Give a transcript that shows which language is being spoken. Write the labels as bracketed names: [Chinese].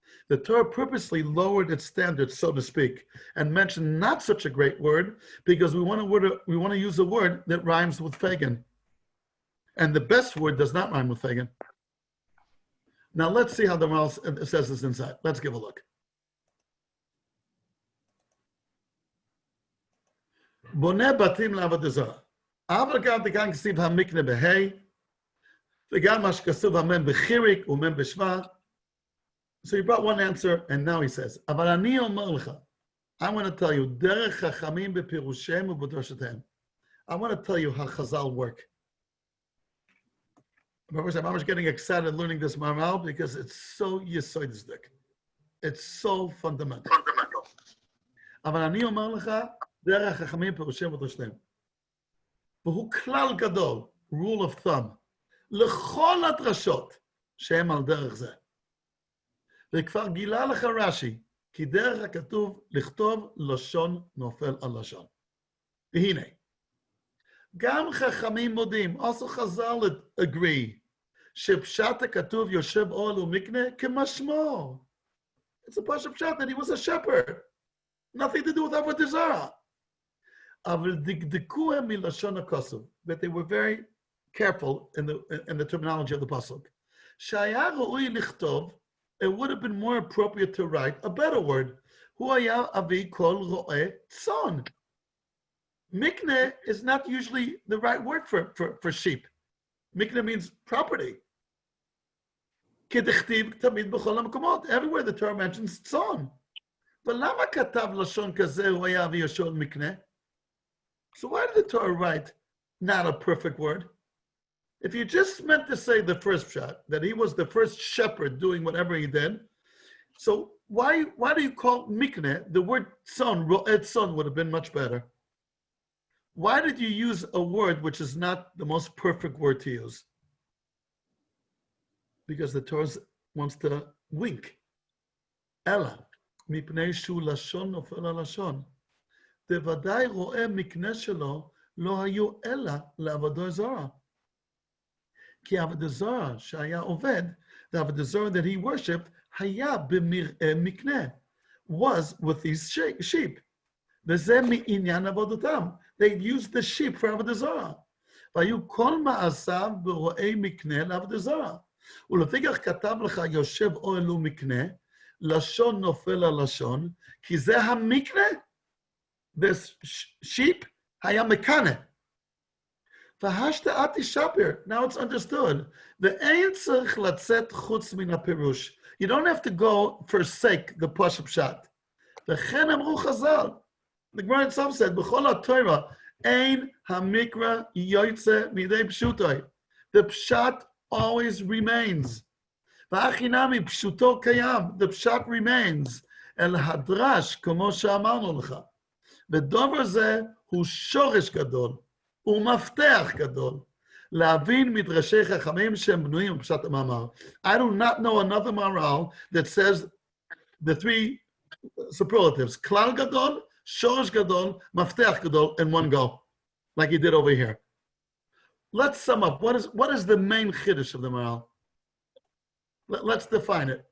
[English] The Torah purposely lowered its standards, so to speak, and mentioned not such a great word because we want to use a word that rhymes with Fagin. And the best word does not rhyme with Fagin. Now let's see how the Maral says this inside. Let's give a look. [Hebrew] Boneh batim לעבודה זרה. אבל גם תכאן כסיב המקנה בהי, וגם מה שכסוב המם בחיריק ומם בשבא. [English] So he brought one answer, and now he says, [Hebrew] אבל אני אומר לך, [English] I want to tell you, [Hebrew] דרך חכמים בפירושם ובדרשותיהם. [English] I want to tell you how Chazal work. I'm always getting excited learning this Maral because it's so yesodistic. It's so fundamental. [Hebrew] אבל אני אומר לך, דרך חכמים פירושם ודרשותיהם. והוא כלל גדול, [English] rule of thumb, [Hebrew] לכל הדרשות שהם על דרך זה. וכבר גילה לך רש"י, כי דרך הכתוב לכתוב לשון נופל על לשון. והנה, גם חכמים מודים, [English] also Chazal agree, [Hebrew] שפשט הכתוב יושב אוהל ומקנה כמשמעו. [English] It's a pashut pshat that he was a shepherd. Nothing to do with Avodah Zarah. [Hebrew] אבל דקדקו הם מלשון הכוסוב, [English] but they were very careful in the terminology of the pasuk. [Hebrew] שהיה ראוי לכתוב, [English] it would have been more appropriate to write a better word. [Hebrew] הוא היה אבי כל רועה צאן. [English] Mikne is not usually the right word for sheep. Mikne means property. [Hebrew] כדכתיב תמיד בכל המקומות. [English] Everywhere the Torah mentions צאן. [Hebrew] ולמה כתב לשון כזה הוא היה אבי ישון מקנה? [English] So why did the Torah write not a perfect word? If you just meant to say the first shot, that he was the first shepherd doing whatever he did, so why do you call mikne? The word son, ro'et son would have been much better. Why did you use a word which is not the most perfect word to use? Because the Torah wants to wink. [Hebrew] Ella, mipnei shu lashon nofel al lashon. בוודאי רואה מקנה שלו לא היו אלא לעבודה זרה. Ki avodah zarah shaya oved, [English] the avodah zarah that he worshipped, [Hebrew] haya b'mikneh, [English] was with these sheep. [Hebrew] V'zeh mi'inyan avodatam. [English] They used the sheep for avodah zarah. [Hebrew] Vayu kol ma'asav b'ro'ei mikneh la'avodah zarah. ולפיכך כתב לך יושב אוהל ומקנה, לשון נופל על לשון, כי זה המקנה, [English] this sheep [Hebrew] היה מקנה. והשתא תשפר, [English] now it's understood, [Hebrew] ואין צריך לצאת חוץ מן הפירוש. [English] You don't have to go forsake the pashut pshat. [Hebrew] וכן אמרו חז"ל, [English] the Gemara itself said, [Hebrew] בכל התורה, אין המקרא יוצא מידי פשוטוי. [English] The pshat always remains. [Hebrew] V'achinami pshuto kayam, [English] the pshat remains. [Hebrew] El hadrash, כמו שאמרנו לך. ודבר זה הוא שורש גדול, ומפתח גדול. להבין מדרשי חכמים שהם בנויים בפשט המאמר. [English] I do not know another maral that says the three superlatives, [Hebrew] klal gadol, shorish gadol, maftech gadol, [English] in one go, like he did over here. Let's sum up. What is the main chiddush of the maral? Let's define it.